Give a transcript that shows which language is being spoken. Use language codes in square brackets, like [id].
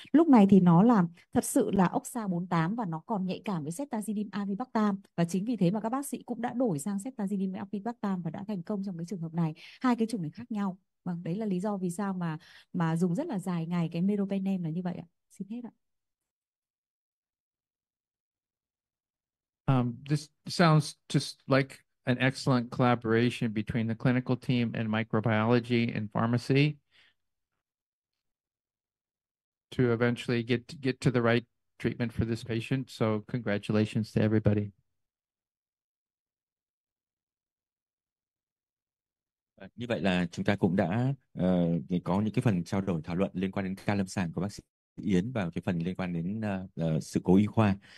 [vi] Lúc này thì nó là thật sự là oxa 48 và nó còn nhạy cảm với ceftazidime avibactam, và chính vì thế mà các bác sĩ cũng đã đổi sang ceftazidime avibactam và đã thành công trong cái trường hợp này. Hai cái chủng này khác nhau. Vâng, đấy là lý do vì sao mà dùng rất là dài ngày cái meropenem là như vậy ạ. Xin hết ạ. [en] This sounds just like an excellent collaboration between the clinical team and microbiology and pharmacy to eventually get to the right treatment for this patient. So congratulations to everybody. [vi] Như vậy là chúng ta cũng đã có những cái phần trao đổi thảo luận liên quan đến ca lâm sàng của bác sĩ Yến và cái phần liên quan đến sự cố y khoa.